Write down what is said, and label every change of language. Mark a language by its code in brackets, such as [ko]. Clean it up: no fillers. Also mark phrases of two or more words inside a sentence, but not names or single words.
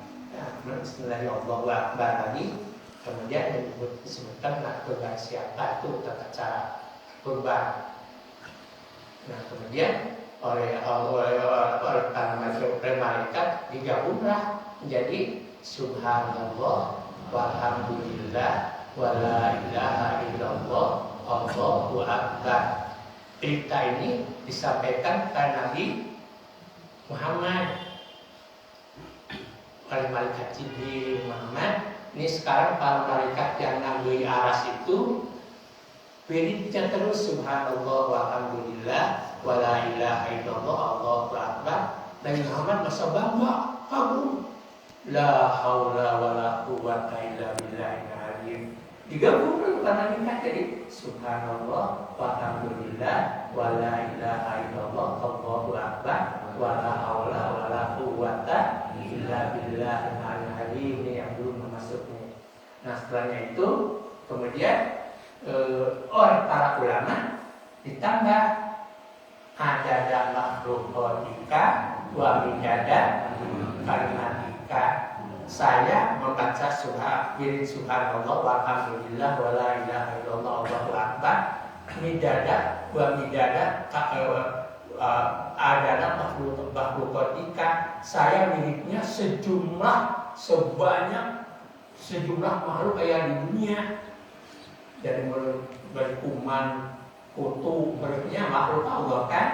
[id] Bismillahirrahmanirrahim lagi. Kemudian disebutkan kurban siapa itu tata cara kurban. Nah kemudian oleh para malaikat digabunglah menjadi [ar] سبحان الله والحمد لله ولا إله إلا الله الله أكبر. [id] Cerita ini disampaikan kepada Nabi Muhammad oleh malaikat Jibril. Muhammad, ini sekarang para malaikat yang ngambil aras itu wiridnya terus [ar] سبحان الله والحمد لله ولا إله إلا الله الله أكبر. [id] Nabi Muhammad masa bangga, kagum, [ar] لا حول ولا قوة إلا بالله العظيم. [id] Digabungkan para malaikat jadi [ar] سبحان الله والحمد لله ولا إله إلا الله الله أكبر ولا حول ولا قوة إلا بالله العظيم. [id] Ini yang belum masuknya. Nah setelahnya itu kemudian oleh para ulama ditambah ada [ar] مخلوقاتك ومداد كلماتك. [id] Saya membaca wirid [ar] سبحان الله والحمد لله ولا إله إلا الله الله أكبر مداد ومداد [id] adalah makhluqatika. Saya wiridnya sejumlah makhluk yang di dunia, dari berkuman, kutu, berikutnya makhluk Allah kan.